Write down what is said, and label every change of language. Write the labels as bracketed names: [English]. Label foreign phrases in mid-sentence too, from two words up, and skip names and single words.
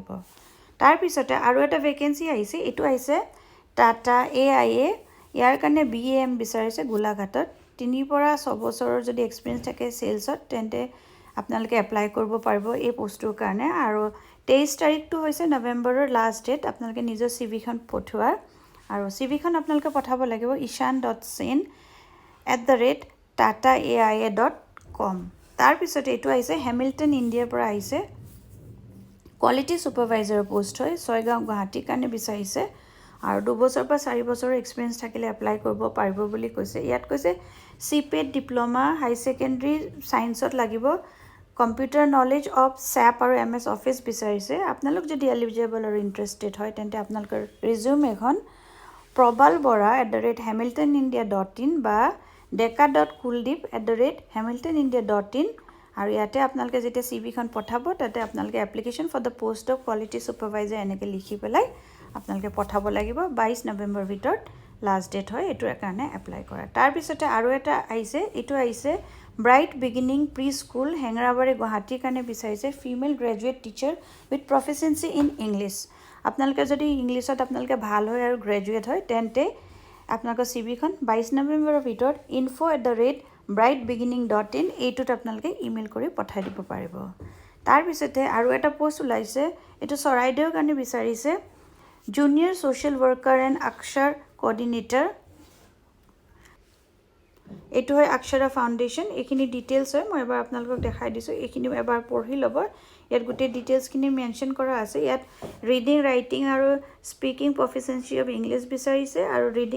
[Assamese] তাৰপিছতে আৰু এটা ভেকেঞ্চি আহিছে, এইটো আহিছে টাটা AIA, ইয়াৰ কাৰণে BAM বিচাৰিছে গোলাঘাটত। 3 পৰা 6 বছৰৰ যদি এক্সপিৰিয়েঞ্চ থাকে ছেলছত তেন্তে আপোনালোকে এপ্লাই কৰিব পাৰিব এই পোষ্টটোৰ কাৰণে। আৰু 23 তাৰিখটো হৈছে নৱেম্বৰৰ [English] last date [Assamese] আপোনালোকে নিজৰ CVখন পঠোৱাৰ। আৰু CVখন আপোনালোকে পঠাব লাগিব ishan.sen@tataaia.com। তাৰপিছতে এইটো আহিছে হেমিল্টন ইণ্ডিয়াৰ পৰা আহিছে। [English] quality supervisor [Assamese] পোষ্ট হয়, 6 গাঁও গুৱাহাটীৰ কাৰণে বিচাৰিছে। আৰু 2 বছৰ বা 4 বছৰৰ এক্সপিৰিয়েঞ্চ থাকিলে এপ্লাই কৰিব পাৰিব বুলি কৈছে। ইয়াত কৈছে [English] CPET diploma, high secondary science [Assamese] লাগিব, [English] computer knowledge of SAP [Assamese] আৰু MS অফিচ বিচাৰিছে। আপোনালোক যদি এলিজিবল আৰু ইণ্টাৰেষ্টেড হয় তেন্তে আপোনালোকৰ ৰিজিউম এখন probal.bora@hamiltonindia.in বা deka.kuldeep@hamiltonindia.in আৰু ইয়াতে আপোনালোকে যেতিয়া CVখন পঠাব তাতে আপোনালোকে [English] application for the post of quality supervisor [Assamese] এনেকৈ লিখি পেলাই আপোনালোকে পঠাব লাগিব। 22 নৱেম্বৰৰ ভিতৰত [English] last date [Assamese] হয় এইটোৰ কাৰণে এপ্লাই কৰা। তাৰপিছতে আৰু এটা আহিছে, এইটো আহিছে ব্ৰাইট বিগিনিং প্ৰি স্কুল, হেঙেৰাবাৰী, গুৱাহাটীৰ কাৰণে বিচাৰিছে [English] female graduate teacher with proficiency in English. [Assamese] আপোনালোকে যদি ইংলিছত আপোনালোকে ভাল হয় আৰু গ্ৰেজুৱেট হয় তেন্তে আপোনালোকৰ চিভিখন 22 নৱেম্বৰৰ ভিতৰত info@brightbeginning.in এইটোত আপোনালোকে ইমেইল কৰি পঠাই দিব পাৰিব তাৰ পিছতে আৰু এটা পোষ্ট ওলাইছে এটো চৰাইদেউৰ কাৰণে বিচাৰিছে [English] junior social worker and Akshar coordinator [Assamese] এটো হয় অক্ষৰা ফাউন্ডেশন এখিনি ডিটেইলস হয় মই এবাৰ আপোনালোকক দেখাই দিছো এখিনি এবাৰ পঢ়ি লব ইয়াত গুটে ডিটেইলস খিনি মেনশন কৰা আছে ইয়াত [English] reading writing [Assamese] আৰু [English] speaking proficiency of English [Assamese] বিচাৰিছে আৰু ৰিডিং